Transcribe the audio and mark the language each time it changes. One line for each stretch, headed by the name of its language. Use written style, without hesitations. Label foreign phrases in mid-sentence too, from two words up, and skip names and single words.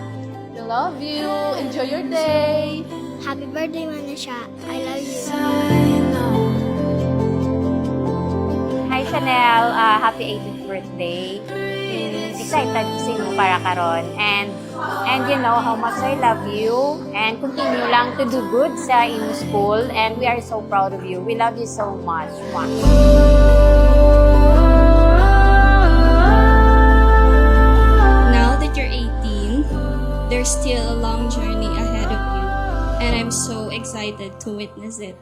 English: We love you. Enjoy your day. Happy birthday, Manasha. I love you. Hi Chanel, happy 18th birthday. Excited to see
Hiligaynon: mo para karon
English: and you know how much I love you and continue lang to do good
Hiligaynon: sa imo
English: school and we are so proud of you. We love you so much. Mwah. Now that you're 18, there's still a long journey ahead of you, and I'm so excited to witness it.